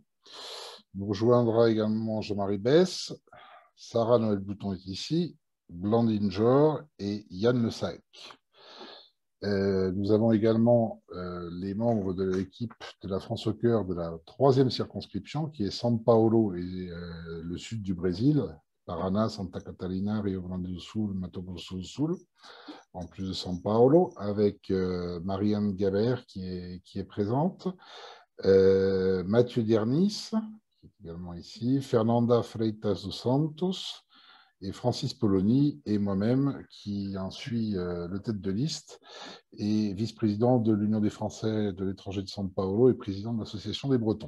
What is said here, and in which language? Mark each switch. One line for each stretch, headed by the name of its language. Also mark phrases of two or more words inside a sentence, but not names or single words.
French: Nous rejoindra également Jean-Marie Besse, Sarah Noël Bouton est ici, Blandine Jor et Yann Le Sac. Nous avons également les membres de l'équipe de La France au cœur de la troisième circonscription, qui est São Paulo et le sud du Brésil, Paraná, Santa Catarina, Rio Grande do Sul, Mato Grosso do Sul, en plus de São Paulo, avec Marianne Gabert qui est présente, Mathieu Dernis, qui est également ici, Fernanda Freitas dos Santos, et Francis Poloni, et moi-même, qui en suis le tête de liste, et vice-président de l'Union des Français de l'étranger de São Paulo et président de l'Association des Bretons.